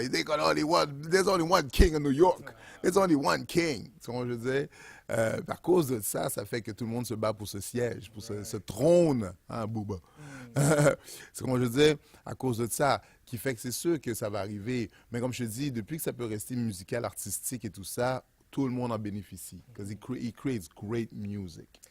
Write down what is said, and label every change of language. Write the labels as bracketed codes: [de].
[en] There's only one king in New York. There's only one king. [fr] Tu vois, je veux dire, à cause de ça, ça fait que tout le monde se bat pour ce siège, pour ce trône, hein, Booba. C'est comme je veux dire, à cause de ça, qui fait que c'est sûr que ça va arriver. Mais comme je te dis, depuis que ça peut rester musical, artistique et tout ça, tout le monde en bénéficie. [en] Because he creates great music.